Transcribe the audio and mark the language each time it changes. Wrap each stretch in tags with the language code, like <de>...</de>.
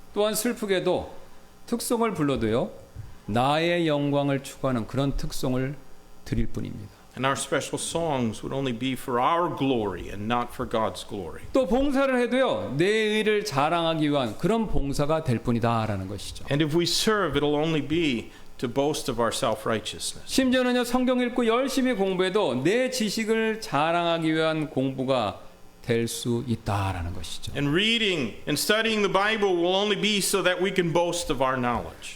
<ko>또한 슬프게도 특송을 불러도요 나의 영광을 추구하는 그런 특송을 드릴 뿐입니다.</ko> <en>And our special songs would only be for our glory and not for God's glory.</en> <ko>또 봉사를 해도요 내 의를 자랑하기 위한 그런 봉사가 될 뿐이다라는 것이죠.</ko> <en>And if we serve, it'll only be to boast of our self-righteousness.</en> <ko>심지어는요 성경 읽고 열심히 공부해도 내 지식을 자랑하기 위한 공부가 될 수 있다라는 것이죠.</ko> <en>And reading and studying the Bible will only be so that we can boast of our knowledge.</en>